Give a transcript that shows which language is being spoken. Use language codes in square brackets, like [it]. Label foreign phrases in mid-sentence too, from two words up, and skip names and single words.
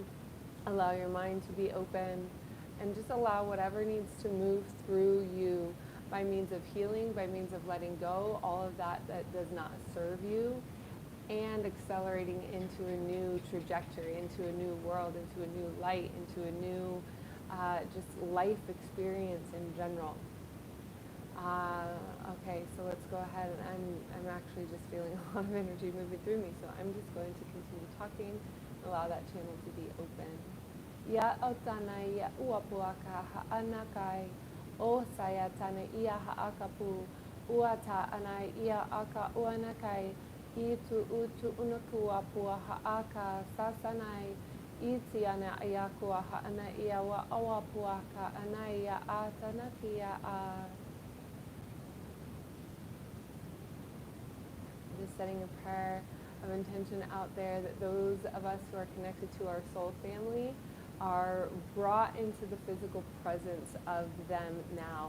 [en] Allow your mind to be open. And just allow whatever needs to move through you by means of healing, by means of letting go, all of that that does not serve you, and accelerating into a new trajectory, into a new world, into a new light, into a new just life experience in general. Okay, so let's go ahead, and I'm actually just feeling a lot of energy moving through me, so I'm just going to continue talking and allow that channel to be open. Ya otana ya uapuaka ha'anakai o sayatana ia ha'akapu uata ana ia aka uanakai itu utu unakuapua ha'aka sasanai itiana ayakua ha'ana ia wa awapuaka anaya atanakia a. Just setting a prayer of intention out there that those of us who are connected to our soul family are brought into the physical presence of them now.